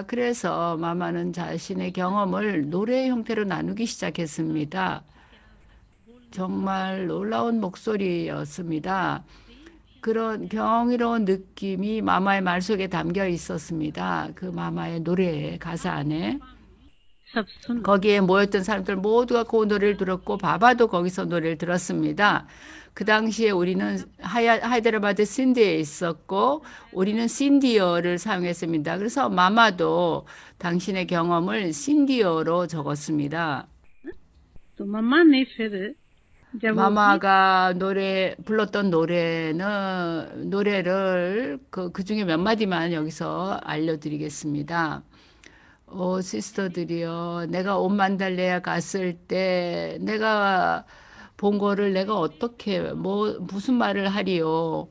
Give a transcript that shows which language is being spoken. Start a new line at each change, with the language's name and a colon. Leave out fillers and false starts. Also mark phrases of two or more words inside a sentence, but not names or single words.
Korean: 그래서 마마는 자신의 경험을 노래 형태로 나누기 시작했습니다. 정말 놀라운 목소리였습니다. 그런 경이로운 느낌이 마마의 말 속에 담겨 있었습니다. 그 마마의 노래의 가사 안에.
Hindi: सब सुन
Korean: 거기에 모였던 사람들 모두가 그 노래를 들었고 바바도 거기서 노래를 들었습니다. 그 당시에 우리는 하이드라바드 신디에 있었고 우리는 신디어를 사용했습니다. 그래서 마마도 당신의 경험을 신디어로 적었습니다.
Hindi: तो मम्मा ने फिर जब वो
Korean: 마마가 불렀던 노래를 그 중에 몇 마디만 여기서 알려드리겠습니다. 시스터들이요. 내가 온 만달레에 갔을 때 내가 본 거를 내가 어떻게 무슨 말을 하리요.